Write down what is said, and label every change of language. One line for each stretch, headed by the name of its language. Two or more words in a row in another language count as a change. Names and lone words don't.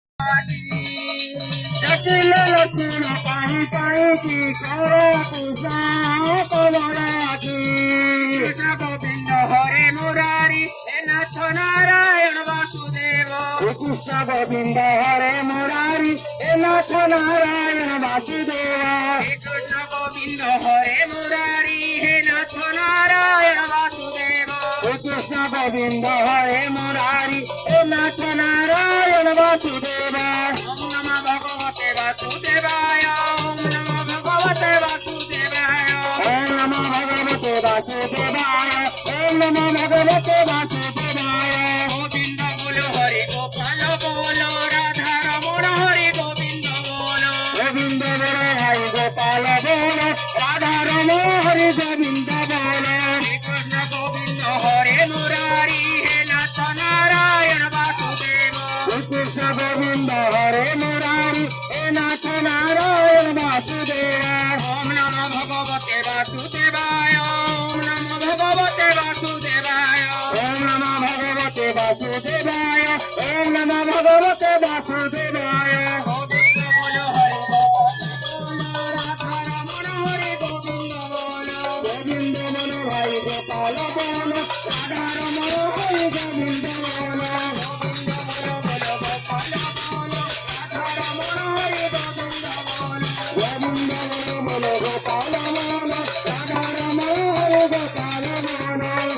Bangla: ডাকিলে লক্ষ্মণ পাহি পাহি কি করো পূজা তোমার আখি কৃষ্ণ গোবিন্দ হরে মুরারি হে নাথ নারায়ণ বাসুদেব কৃষ্ণ গোবিন্দ হরে মুরারি হে নাথ নারায়ণ বাসুদেব কৃষ্ণ গোবিন্দ হরে মুরারি হে নাথ নারায়ণ বাসুদেব কৃষ্ণ গোবিন্দ হরে মুরারি হে নাথ নারায়ণ বাসুদেব
Sanskrit: ওম নমঃ ভগবতে বাসুদেবায় ওম নমঃ ভগবতে বাসুদেবায় ওম নমঃ ভগবতে বাসুদেবায় ওম নমঃ ভগবতে বাসুদেবায়
Bangla: গোবিন্দ বলো হরি গোপাল বলো রাধা রমণ হরি গোবিন্দ বলো গোবিন্দ বলো হরি গোপাল বলো রাধা রমণ হরি গোবিন্দ বলো কৃষ্ণ গোবিন্দ হরে মুরারি হে নাথ নারায়ণ বাসুদেব কৃষ্ণ গোবিন্দ হরে মুরারি হে নাথ নারায়ণ বাসুদেব
Sanskrit: ওম নমঃ ভগবতে বাসুদেবায় ওম নমঃ ভগবতে বাসুদেবায় ওম নমঃ ভগবতে বাসুদেবায় ওম নমঃ ভগবতে বাসুদেবায়
Bangla: গোবিন্দ বলো হরি গোবিন্দ বলো হরি গোপাল বলো রাধা রমণ হরি গোবিন্দ বলো গোবিন্দ বলো গোপাল বলো রাধা রমণ হরি গোপাল বলো